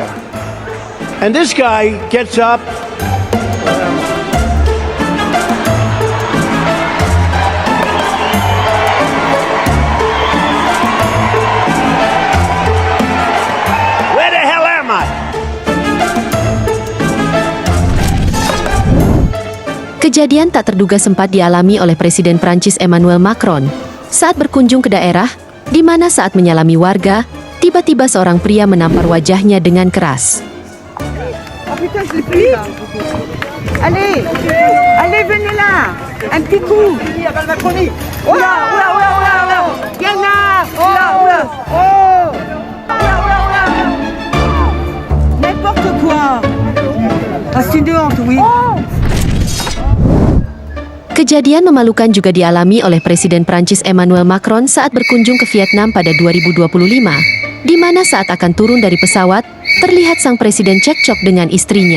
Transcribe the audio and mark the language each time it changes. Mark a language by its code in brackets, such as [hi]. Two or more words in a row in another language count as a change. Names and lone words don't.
[en] And this guy gets up. Where the hell am I? [id] Kejadian tak terduga sempat dialami oleh Presiden Prancis Emmanuel Macron saat berkunjung ke daerah, di mana saat menyalami warga, tiba-tiba seorang pria menampar wajahnya dengan keras. [fr] Allez, allez, venez là, un petit coup. Oula, oula, oula, oula, oula. Viens là, oula, oula. Oh, oula, oula, oula. N'importe quoi. Ah, c'est une honte, oui. [id] Kejadian memalukan juga dialami oleh Presiden Prancis Emmanuel Macron saat berkunjung ke Vietnam pada 2025, di mana saat akan turun dari pesawat, terlihat sang presiden cekcok dengan istrinya.